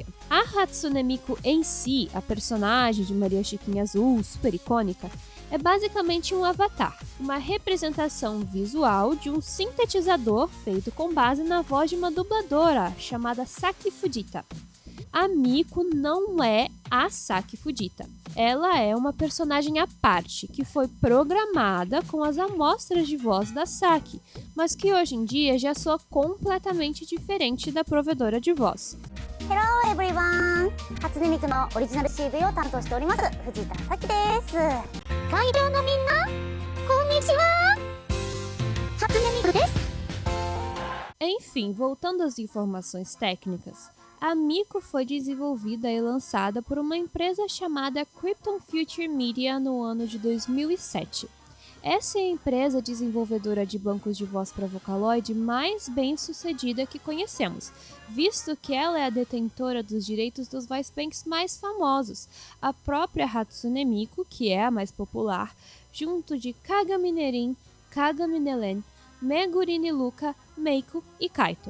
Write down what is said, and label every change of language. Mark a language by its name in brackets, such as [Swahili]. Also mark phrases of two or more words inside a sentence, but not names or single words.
[Portuguese] A Hatsune Miku em si, a personagem de Maria Chiquinha Azul, super icônica, é basicamente um avatar, uma representação visual de um sintetizador feito com base na voz de uma dubladora chamada Saki Fujita. A Miku não é a Saki Fujita. Ela é uma personagem à parte, que foi programada com as amostras de voz da Saki, mas que hoje em dia já soa completamente diferente da provedora de voz. [English] Hello everyone! [Japanese] 初音ミクのオリジナル CV を担当しております藤田咲です。会場のみんな、こんにちは。初音ミクです。 [Portuguese] Enfim, voltando às informações técnicas, a Miku foi desenvolvida e lançada por uma empresa chamada Krypton Future Media no ano de 2007. Essa é a empresa desenvolvedora de bancos de voz para Vocaloid mais bem sucedida que conhecemos, visto que ela é a detentora dos direitos dos [English] voice banks [Portuguese] mais famosos, a própria Hatsune Miku, que é a mais popular, junto de Kagami Nerin, Kagami Nelen, Meguri Niluka, Meiko e Kaito.